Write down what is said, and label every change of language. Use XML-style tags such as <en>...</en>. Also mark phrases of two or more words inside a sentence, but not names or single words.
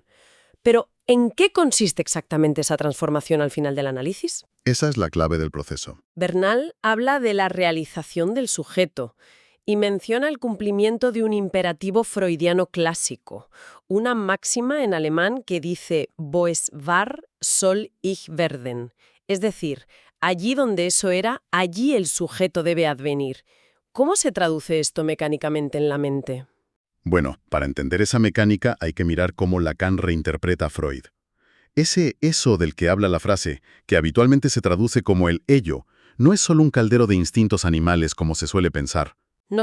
<es>Pero, ¿en qué consiste exactamente esa transformación al final del análisis? Esa es la clave del proceso. Bernal habla de la realización del sujeto y menciona el cumplimiento de un imperativo freudiano clásico, una máxima en alemán que dice</es> <de>«Wo es war, soll ich werden»,</de> <es>es decir, allí donde eso era, allí el sujeto debe advenir. ¿Cómo se traduce esto mecánicamente en la mente? Bueno, para entender esa mecánica hay que mirar cómo Lacan reinterpreta a Freud. Ese eso del que habla la frase, que habitualmente se traduce como el ello, no es solo un caldero de instintos animales como se suele pensar.</es>